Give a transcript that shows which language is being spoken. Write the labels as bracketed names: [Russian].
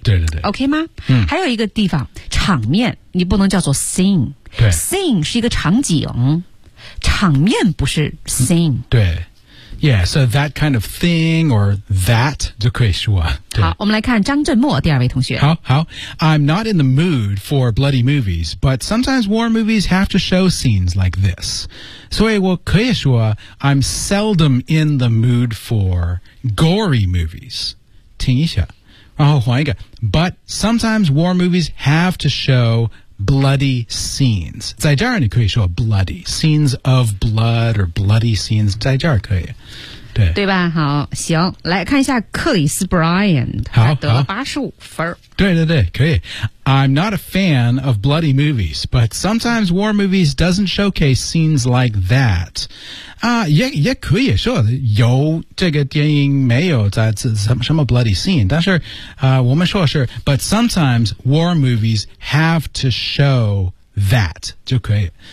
[Chinese] 对对对 OK 吗、嗯、还有一个地方场面你不能叫做 scene 对 scene 是一个场景场面不是 scene、嗯、 [English] 对Yeah, so that kind of thing or that [Chinese] 就可以说。好，我们来看张振墨第二位同学。 [English] 好好 ，I'm not in the mood for bloody movies, but sometimes war movies have to show scenes like this. [Chinese] 所以我可以说 [English] ，I'm seldom in the mood for gory movies. [Chinese] 听一下，然后换一个 [English] ，but sometimes war movies have to show. Bloody scenes. [Chinese] 在这儿你可以说 bloody. [English] Scenes of blood or bloody scenes. [Chinese] 在这儿可以。对。对吧好行。来看一下克里斯·布莱恩。好。得了85分。对对对可以。 [English] I'm not a fan of bloody movies, but sometimes war movies doesn't showcase scenes like that. [Chinese] 啊、也可以说有这个电影没有在什么 bloody scene, 但是、我们说是 [English] but sometimes war movies have to show that, [Chinese] 就可以。